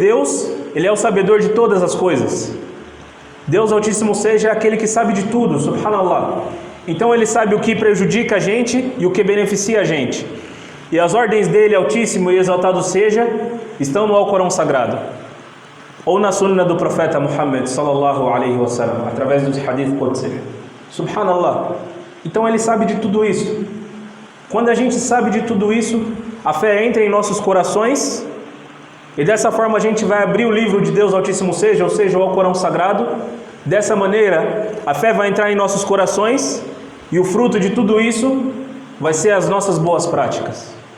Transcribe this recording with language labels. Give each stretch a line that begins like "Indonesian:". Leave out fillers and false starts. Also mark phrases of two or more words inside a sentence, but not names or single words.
Portuguese: Deus, Ele é o sabedor de todas as coisas. Deus Altíssimo seja aquele que sabe de tudo, Subhanallah. Então Ele sabe o que prejudica a gente e o que beneficia a gente. E as ordens dele, Altíssimo e Exaltado seja, estão no Alcorão Sagrado. Ou na sunna do profeta Muhammad,
Arabic: صلى الله عليه وسلم,
Portuguese: através dos
Arabic: حديث قدسي.
Portuguese: Subhanallah. Então Ele sabe de tudo isso. Quando a gente sabe de tudo isso, a fé entra em nossos corações, e dessa forma a gente vai abrir o livro de Deus Altíssimo seja, ou seja, o Alcorão Sagrado. Dessa maneira, a fé vai entrar em nossos corações, e o fruto de tudo isso vai ser as nossas boas práticas.